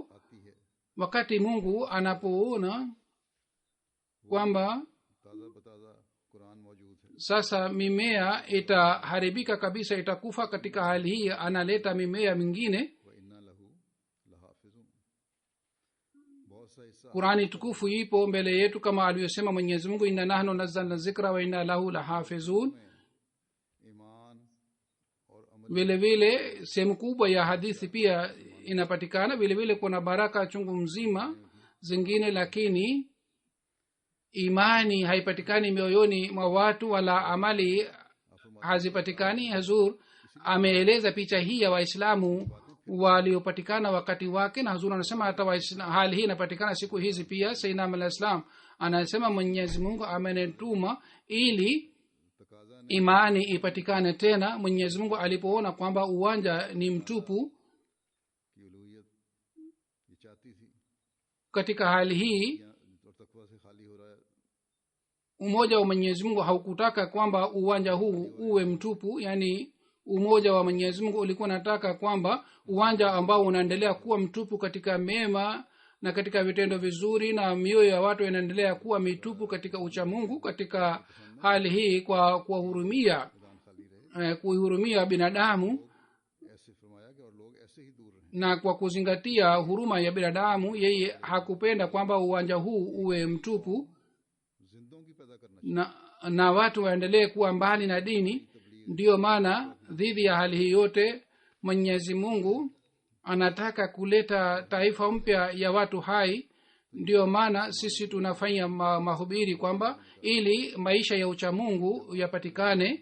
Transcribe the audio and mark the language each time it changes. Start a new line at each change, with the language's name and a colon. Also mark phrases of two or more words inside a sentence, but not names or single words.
Swahili: Wakati Mungu anapoona kwamba
Urdu: تازہ بتازہ قرآن موجود ہے
Swahili: sasa mimea itaharibika kabisa, itakufa, katika hali hii analeta mimea mingine.
Arabic: وإنا له لحافظون
Urdu: بہت سا حصہ
Swahili: Qurani tukufu ipo mbele yetu kama alivyosema Mwenyezi Mungu,
Arabic: إنا نحن نزلنا الذكر وإنا له لحافظون.
Urdu: ایمان اور عمل
Swahili: Vile vile sehemu kubwa ya hadithi pia inapatikana. Vile vile kuna baraka chungu mzima zingine, lakini imani haipatikani mioyoni mwa watu wala amali hazipatikani. Hazur ameeleza picha hii ya Waislamu waliopatikana wakati wake, na Hazur anasema hata hali hii inapatikana siku hizi pia.
Arabic: سيدنا عليه السلام
Swahili: anasema Mwenyezi Mungu amenituma ili
Urdu: تقاضا نے
Swahili: imani ipatikane tena. Mwenyezi Mungu alipoona kwamba uwanja ni mtupu
Urdu: کی الوہیت یہ چاہتی تھی
Swahili: katika hali hii,
Urdu: اور تقویٰ سے خالی ہو رہا ہے
Swahili: umoja wa Mwenyezi Mungu haukutaka kwamba uwanja huu uwe mtupu, yani umoja wa Mwenyezi Mungu ulikuwa nataka kwamba uwanja ambao unaendelea kuwa mtupu katika mema na katika vitendo vizuri, na mioyo ya watu inaendelea kuwa mitupu katika uchamungu. Katika hali hii kwa kuwahurumia kuihurumia binadamu
Urdu: ایسے فرمایا کہ اور لوگ ایسے ہی دور رہے
Swahili: na kwa kuzingatia huruma ya binadamu, yeye hakupenda kwamba uwanja huu uwe mtupu
Urdu: زندوں کی پیدا کرنا
Swahili: na watu waendelee kuwa mbali na dini. Ndiyo maana dhidi ya hali hii yote Mwenyezi Mungu anataka kuleta taifa mpya ya watu hai. Ndiyo maana sisi tunafanya mahubiri kwamba ili maisha ya uchamungu yapatikane.